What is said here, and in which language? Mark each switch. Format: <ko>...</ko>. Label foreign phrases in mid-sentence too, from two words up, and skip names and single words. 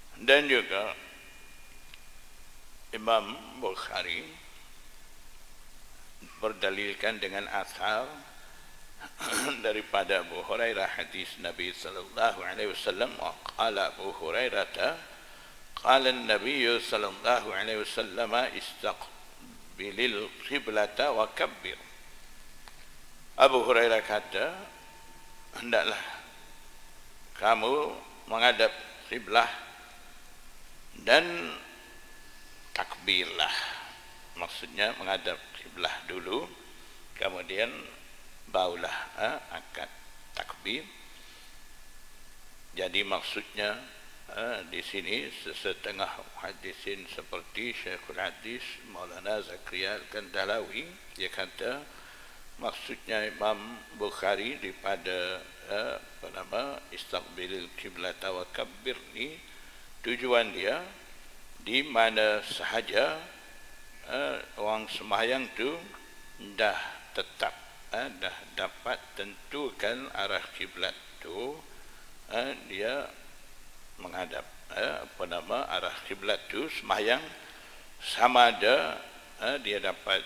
<ms>Dan juga Imam Bukhari berdalilkan dengan asar daripada Abu Hurairah hadis Nabi</ms> <ar>صلى الله عليه وسلم. قال أبو هريرة قال النبي صلى الله عليه وسلم استقبل القبلة وكبر.</ar> <ms>Abu Hurairah kata, hendaklah kamu menghadap kiblah dan takbirlah. Maksudnya menghadap kiblah dulu, kemudian barulah angkat takbir. Jadi maksudnya di sini setengah hadisin seperti Syekhul Hadis Maulana Zakaria Al-Kandalawi, dia kata maksudnya Imam Bukhari daripada</ms> <ar>استقبل القبلة و</ar> <ms>kabbir ni, tujuan dia di mana sahaja orang sembahyang tu dah tetap dah dapat tentukan arah kiblat tu, dia menghadap arah kiblat tu sembahyang, sama ada dia dapat</ms>